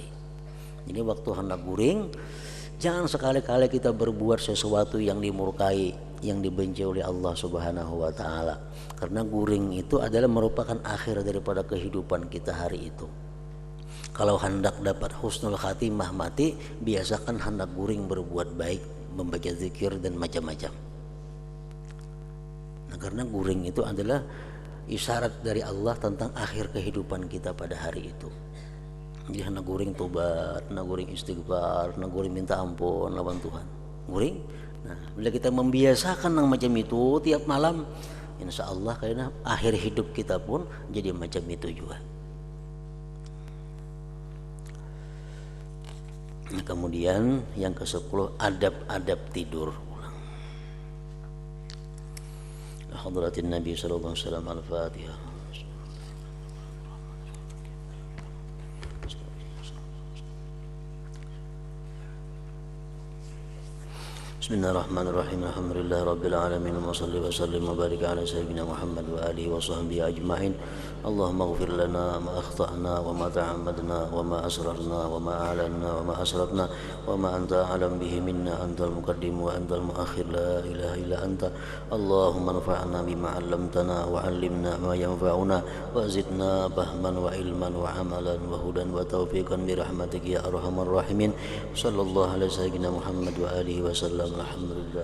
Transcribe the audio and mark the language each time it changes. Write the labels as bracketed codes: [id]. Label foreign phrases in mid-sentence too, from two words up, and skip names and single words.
[id] Jadi waktu hendak guring, jangan sekali-kali kita berbuat sesuatu yang dimurkai, yang dibenci oleh Allah [ar] سبحانه وتعالى, [id] karena guring itu adalah merupakan akhir daripada kehidupan kita hari itu. Kalau hendak dapat [ar] حسن الخاتمة [id] mati, biasakan hendak guring berbuat baik, membaca zikir dan macam-macam. Nah, karena guring itu adalah isyarat dari Allah tentang akhir kehidupan kita pada hari itu. Jadi hendak guring tobat, hendak guring istighfar, hendak guring minta ampun lawan Tuhan. Guring. Nah, bila kita membiasakan yang macam itu tiap malam, [ar] إن شاء الله [id] kayaknya akhir hidup kita pun jadi macam itu juga. Nah, kemudian yang ke-10 adab-adab tidur. [ar] حضرة النبي صلى الله عليه وسلم الفاتحة. بسم الله الرحمن الرحيم. الحمد لله رب العالمين وصل وسلم وبارك على سيدنا محمد وآله وصحبه أجمعين. اللهم اغفر لنا ما أخطأنا وما تعمدنا وما أسررنا وما أعلنا وما أسرفنا وما أنت أعلم به منا أنت المقدم وأنت المؤخر لا إله إلا أنت. اللهم انفعنا بما علمتنا وعلمنا ما ينفعنا وزدنا فهما وعلما وعملا وهدى وتوفيقا برحمتك يا أرحم الراحمين. صلى الله عليه سيدنا محمد وآله وسلم.